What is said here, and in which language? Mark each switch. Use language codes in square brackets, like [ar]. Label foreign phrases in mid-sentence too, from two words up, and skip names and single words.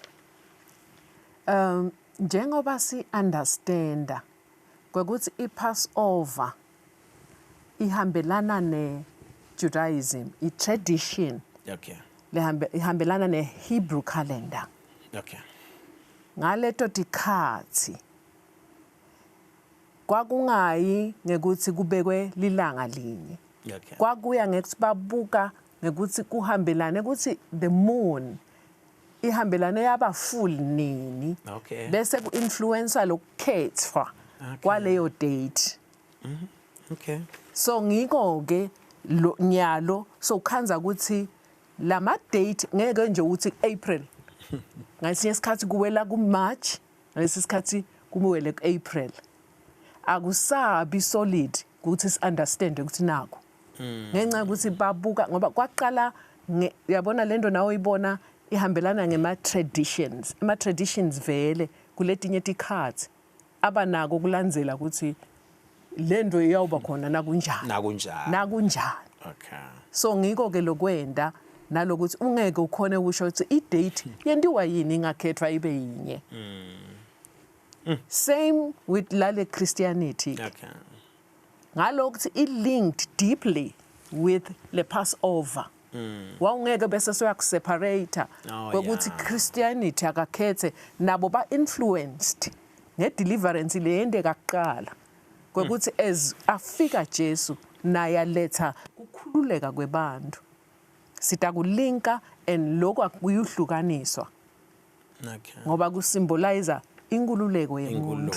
[ss] njengoba si understanda ukuthi iPassover ihambelana neJudaism itradition ihambelana neHebrew calendar ngaleto tikhathi kwakungayi ngekuthi kubekwe lilanga linye kwakuya ngekuthi babuka ngekuthi kuhambelane ukuthi [en] the moon [ss] ihambelane yaba full nini bese ku-influencer lokukhethwa kwaleyo date so ngiko-ke nyalo so khanza ukuthi lama date ngeke nje ukuthi April ngasinye isikhathi kuwela kuMarch ngalesi sikhathi kumuwele kuApril akusabi solid ukuthi si understand ukuthi nako ngenxa ukuthi babuka ngoba kwaqala yabona lento nawe ibona ihambelana ngema traditions vele kuletinye tikhathi abanako kulandzela ukuthi lento iyawuba khona nakunjani so ngiko ke lokwenda nalokuthi ungeke ukhone ukusho ukuthi i-date yendiwa yini ingakhethwa ibe yinye [en] same with lale Christianity ngalokuthi it linked deeply with the [ss] Passover wawungeke bese soyakuseparate ukuthi Christianity akakhethe nabo ba influenced ngedeliverance leyende kakuqala ukuthi as afika Jesu naye aletha ukukhululeka kwebantu sita kulinka and lokho akuyuhlukaniswa ngoba kusymbolize inkululeko yemuntu